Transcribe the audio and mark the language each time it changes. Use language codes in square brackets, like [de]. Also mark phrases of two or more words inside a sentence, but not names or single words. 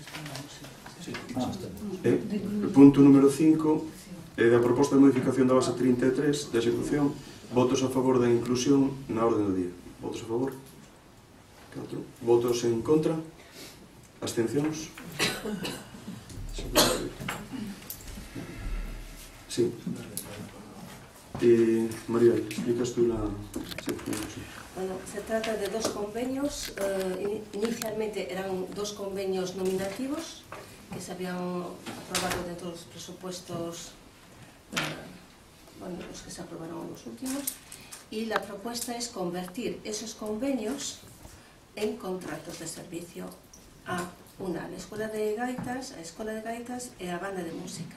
[gl] Punto número 5 da proposta de modificación da base 33 da execución. Votos a favor da inclusión na orden do día. Votos a favor? 4. Votos en contra? Abstencións? Sí. [es] María, explicas tú la sección. Bueno, se trata de 2 convenios. Inicialmente eran 2 convenios nominativos que se habían aprobado dentro de los presupuestos, bueno, los que se aprobaron los últimos, y la propuesta es convertir esos convenios en contratos de servicio a una, la Escuela de Gaitas, y a Banda de Música.